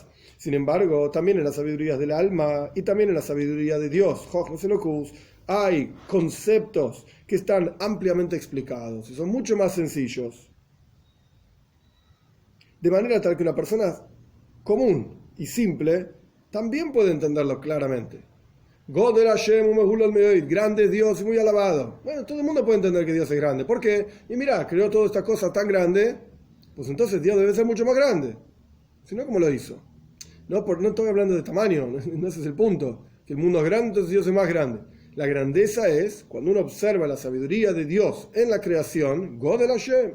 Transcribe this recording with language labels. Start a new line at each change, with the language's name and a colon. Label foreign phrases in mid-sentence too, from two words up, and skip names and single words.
Spanish: Sin embargo, también en las sabidurías del alma y también en la sabiduría de Dios,
Hebrew: חכמה אלקות,
Spanish: hay conceptos que están ampliamente explicados y son mucho más sencillos. De manera tal que una persona común y simple también puede entenderlo claramente.
Hebrew: גדול השם ומהולל מאד,
Spanish: grande es Dios y muy alabado. Bueno, todo el mundo puede entender que Dios es grande. ¿Por qué? Y mira, creó toda esta cosa tan grande, pues entonces Dios debe ser mucho más grande. Si no, ¿cómo lo hizo? No estoy hablando de tamaño, no ese es el punto. Que el mundo es grande, entonces Dios es más grande. La grandeza es cuando uno observa la sabiduría de Dios en la creación,
Hebrew: גדול השם.